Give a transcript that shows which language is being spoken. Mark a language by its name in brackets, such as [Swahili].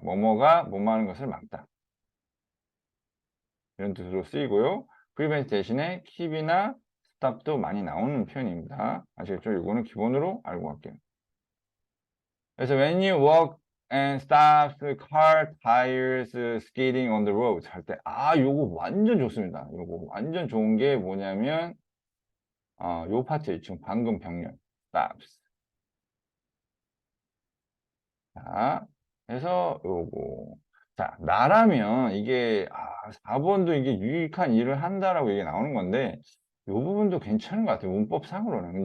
[Korean] 뭐뭐가 뭐뭐하는 것을 막다. 이런 뜻으로 쓰이고요. prevent 대신에 keep이나 stop도 많이 나오는 표현입니다. 아시겠죠? 이거는 기본으로 알고 갈게요. [English] 그래서 when you walk and stops the car tires skidding on the road [Korean] 할 때, 요거 완전 좋습니다. 요거 완전 좋은 게 뭐냐면, 요 파트 지금 방금 병렬 stops. 자, 해서 요거. 자, 나라면 이게 4번도 이게 유익한 일을 한다라고 얘기 나오는 건데, 요 부분도 괜찮은 것 같아요. 문법상으로는.